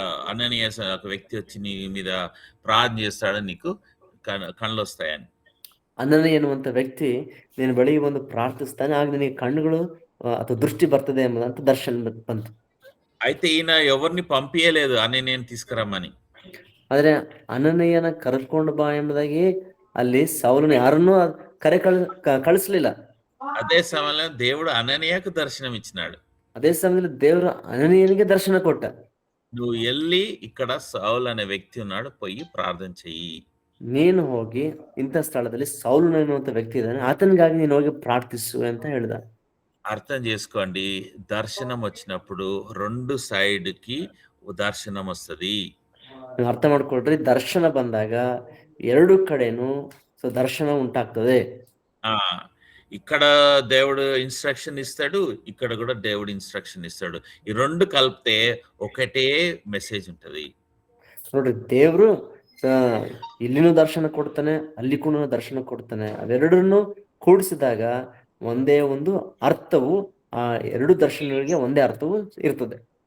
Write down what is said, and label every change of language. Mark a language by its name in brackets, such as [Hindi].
[Telugu] అననీయాస్ ఒక వ్యక్తి వచ్చి నీ మీద ప్రార్థన చేస్తాడని నీకు కళ్ళు వస్తాయని. [Kannada] అనನೀಯ ಎನ್ನುವಂತ ವ್ಯಕ್ತಿ ನಿನ್ನ ಬಳಿಗೆ ಬಂದು ಪ್ರಾರ್ಥಿಸ್ತಾನೆ, ಆಗ ನಿನಗೆ ಕಣ್ಣುಗಳು ಅಥವಾ ದೃಷ್ಟಿ ಬರ್ತದೆ ಎಂಬುದಂತ ದರ್ಶನ ಬಂತು. [Telugu] అయితే ఈయన ఎవరిని పంపించలేదు అననీయని తీసుకురమ్మని. [Kannada] ಆದ್ರೆ అనನೀಯನ ಕರೆದುಕೊಂಡು ಬಾ ಎಂಬುದಾಗಿ ಅಲ್ಲಿ ಸೌಲನು ಯಾರನ್ನೂ ಕಳಿಸ್ಲಿಲ್ಲ. [Telugu] అదే సమయంలో దేవుడు అననీయకు దర్శనం ఇచ్చినాడు. [Kannada] ಅದೇ ಸಮಯದಲ್ಲಿ ದೇವರು అననీಯನಿಗೆ ದರ್ಶನ ಕೊಟ್ಟ. [Telugu] నువ్వు వెళ్ళి ఇక్కడ సౌల్ అనే వ్యక్తి ఉన్నాడు, పోయి ప్రార్థన చెయ్యి. [Kannada] ನೀನು ಹೋಗಿ ಇಂಥ ಸ್ಥಳದಲ್ಲಿ ಸೌಲು ಎನ್ನುವಂತ ವ್ಯಕ್ತಿ ಇದ್ದಾನೆ, ಆತನಿಗಾಗಿ ನೀನು ಹೋಗಿ ಪ್ರಾರ್ಥಿಸು ಅಂತ ಹೇಳ್ದ. [Telugu] అర్థం చేసుకోండి, దర్శనం వచ్చినప్పుడు 2 సైడ్ కి దర్శనం వస్తుంది. ನೀವು ಅರ್ಥ ಮಾಡ್ಕೊಳ್ರಿ, ದರ್ಶನ ಬಂದಾಗ 2 ಕಡೆನೂ ದರ್ಶನ ಉಂಟಾಗ್ತದೆ. ఇక్కడ దేవుడు ఇన్స్ట్రక్షన్ ఇస్తాడు, ఇక్కడ కూడా దేవుడు ఇన్స్ట్రక్షన్ ఇస్తాడు. ఈ 2 కలిపితే ఒకటే మెసేజ్ ఉంటది. [Kannada] ನೋಡ್ರಿ, ದೇವರು ಇಲ್ಲಿನೂ ದರ್ಶನ ಕೊಡ್ತಾನೆ, ಅಲ್ಲಿ ಕೂಡ ದರ್ಶನ ಕೊಡ್ತಾನೆ. ಅವೆರಡನ್ನು ಕೂಡಿಸಿದಾಗ ಒಂದೇ ಒಂದು ಅರ್ಥವು, ಆ 2 ದರ್ಶನಗಳಿಗೆ ಒಂದೇ ಅರ್ಥವು ಇರ್ತದೆ.